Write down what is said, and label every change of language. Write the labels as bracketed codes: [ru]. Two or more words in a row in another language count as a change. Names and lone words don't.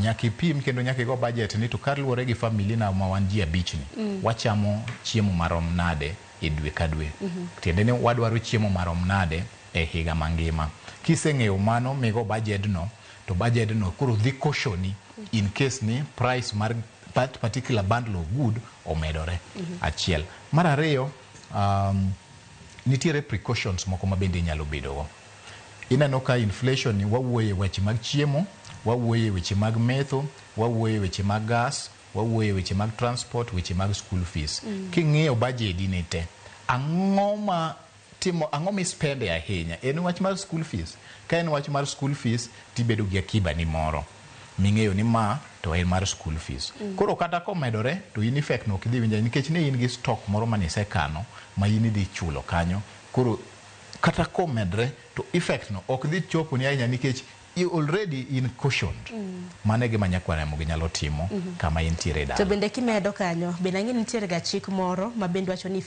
[luo] Nyaka ipim kendo nyaka igo budget ni to kaluwore gi family na ma wan ji abich ni, wachamo chiemo marom nade e dwe ka dwe. Tiende ni wadwaro chiemo marom nade e higa mangima. Kiseng'eyo mano migo budget no, to budget no koro dhi koshoni [en] in case [luo] ni price mar [en] that particular bundle of good [luo] omedore. Achiel. Mar ariyo, nitiere precautions moko ma bende nyalo bedogo. Ineno ka inflation ni wawuoye weche mag chiemo, wawuoye weche mag metho, wawuoye weche mag gas, wawuoye weche mag transport, weche mag [en] school fees. [luo] King'iyo budget ni te, ang'o mi spende ahinya? En wach mar [en] school fees. [luo] Ka en wach mar [en] school fees, [luo] tibedo gi akiba ni moro ming'eyo ni ma to en mar [en] school fees. [luo] Koro kata komedore to [en] in effect [luo] no kidhi winja nikech ne in gi stock moro manisekano ma in idhi chulo kanyo. Koro kata komedre to effect no ok dhi chopo ni ahinya nikech [en] you already in cautioned. [luo] Mane gima nyakwara Moga nyalo timo kama intiere dala. To bende kimedo kanyo, bende ang'e nitiere ga chik moro ma bende wacho ni